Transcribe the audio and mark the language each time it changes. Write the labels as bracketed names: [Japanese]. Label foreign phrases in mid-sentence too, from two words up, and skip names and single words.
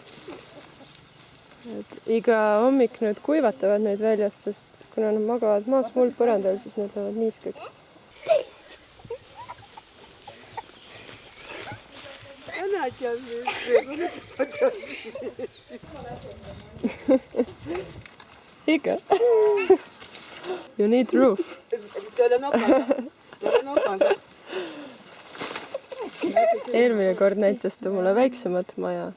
[Estonian] Et iga hommik nüüd kuivatavad neid väljas, sest kuna nad magavad maas mul põrandal, siis nad lähevad niiskeks. Ikka. [English] You need roof. [Estonian] Eelmine kord näitas ta mulle väiksemat maja.